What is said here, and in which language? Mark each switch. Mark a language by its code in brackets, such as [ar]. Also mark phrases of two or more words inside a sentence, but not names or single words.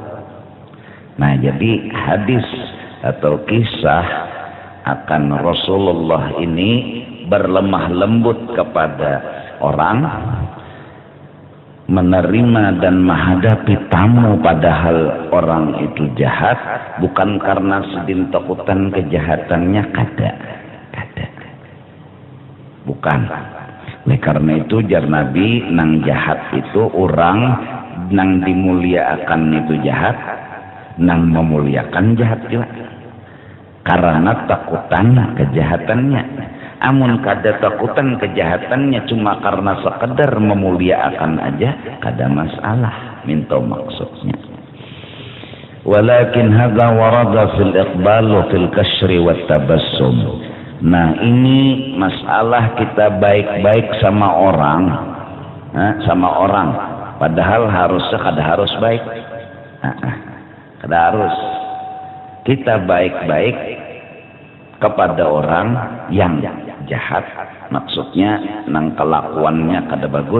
[bjn] Nah, jadi hadis atau kisah akan Rasulullah ini berlemah lembut kepada orang, menerima dan menghadapi tamu padahal orang itu jahat, bukan karena sedin takutan kejahatannya, kada. Bukan. Oleh karena itu jar Nabi, nang jahat itu orang, nang dimuliakan itu jahat, nang memuliakan jahat juga karena takutan kejahatannya. Amun kada takutan kejahatannya cuma karena sekedar memuliakan aja, kada masalah minta maksudnya. [ar] ولكن هذا ورد في الإقبال وفي الكسر والتبسم. [bjn] Nah, ini masalah kita baik-baik sama orang, padahal harusnya kada harus baik. Kada harus. Kita baik-baik kepada orang yang jahat, maksudnya nang kelakuannya kada bagus.